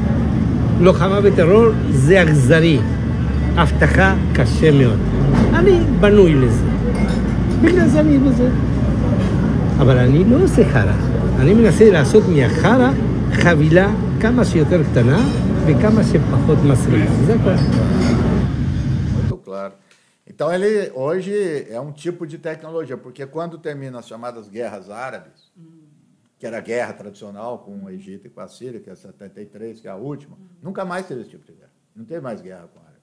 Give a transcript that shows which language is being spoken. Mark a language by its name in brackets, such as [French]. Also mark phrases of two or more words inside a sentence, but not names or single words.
[Hebrew] לוחמה בטרור זה אכזרי. הבטחה קשה מאוד. אני בנוי לזה. בגלל זה אני בזה. אבל אני לא עושה חרא. אני מנסה לעשות מהחרא חבילה כמה שיותר קטנה וכמה שפחות מסריחה. זה הכל. [Portuguese] Muito claro. Então, ele hoje é um tipo de tecnologia, porque quando termina as chamadas guerras árabes, que era a guerra tradicional com o Egito e com a Síria, que é 73, que é a última, nunca mais teve esse tipo de guerra. Não teve mais guerra com a Árabe.